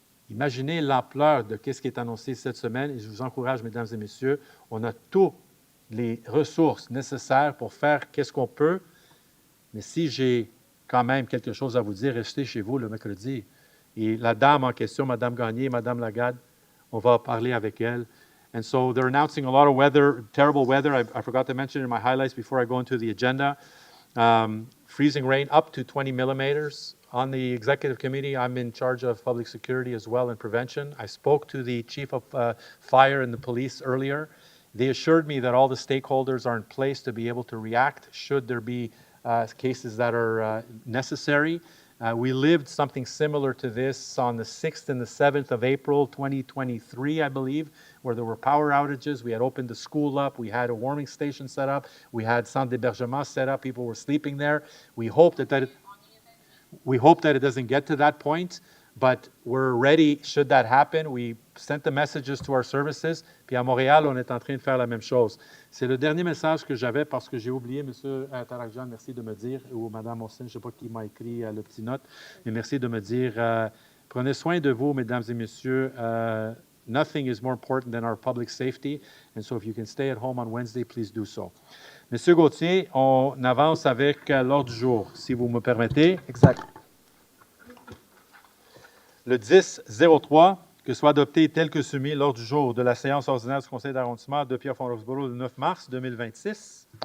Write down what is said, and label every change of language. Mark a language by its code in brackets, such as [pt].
[fr] Imaginez l'ampleur de ce qui est annoncé cette semaine, et je vous encourage, mesdames et messieurs, on a toutes les ressources nécessaires pour faire qu'est-ce qu'on peut, mais si j'ai quand même quelque chose à vous dire, restez chez vous le mercredi. Et la dame en question, Mme Gagné, Mme Lagarde, on va parler avec elle. [en] And so they're announcing a lot of weather, terrible weather. I forgot to mention in my highlights before I go into the agenda. Freezing rain up to 20 millimeters. On the executive committee, I'm in charge of public security as well and prevention. I spoke to the chief of fire and the police earlier. They assured me that all the stakeholders are in place to be able to react should there be cases that are necessary. We lived something similar to this on the 6th and the 7th of April, 2023, I believe, where there were power outages. We had opened the school up. We had a warming station set up. We had centre d'hébergement set up. People were sleeping there. We hope that it doesn't get to that point, but we're ready should that happen. We sent the messages to our services. [fr] Puis à Montréal, on est en train de faire la même chose. C'est le dernier message que j'avais parce que j'ai oublié, M. Tarakjan, merci de me dire, ou Mme Austin, je ne sais pas qui m'a écrit le petit note, mais merci de me dire, prenez soin de vous, mesdames et messieurs. [en] Nothing is more important than our public safety, and so if you can stay at home on Wednesday, please do so. [fr] Monsieur Gauthier, on avance avec l'ordre du jour, si vous me permettez. Exact. Le 10-03, que soit adopté tel que soumis lors du jour de la séance ordinaire du Conseil d'arrondissement de Pierrefonds-Roxboro le 9 mars 2026.